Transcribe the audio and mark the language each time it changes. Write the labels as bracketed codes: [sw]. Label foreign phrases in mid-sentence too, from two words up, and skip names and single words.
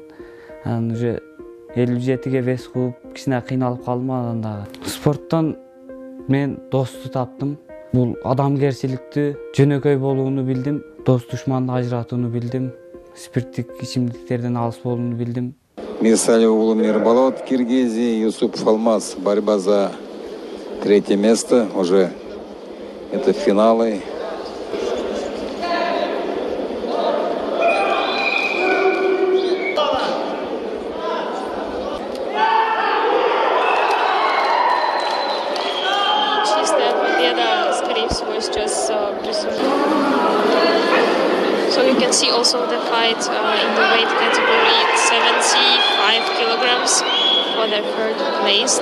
[ky] Анан уже 57ге вес кууп, кичине кыйналып калдым андан дагы. Спорттон мен досту таптым. Бул адамгерчиликтүү, жөнөкөй болууну билдим, дос душманды ажыратууну билдим, спирттик ичимдиктерден алыс болууну билдим. Мирсалиев Мирболот, Киргизия, Юсупов Алмаз. [ru] Борьба за 3-е место. Уже это финалы. Чистая победа, скорее всего, сейчас присуждена. [en] So you can see also the fight in the weight category 75 kilograms for the third place.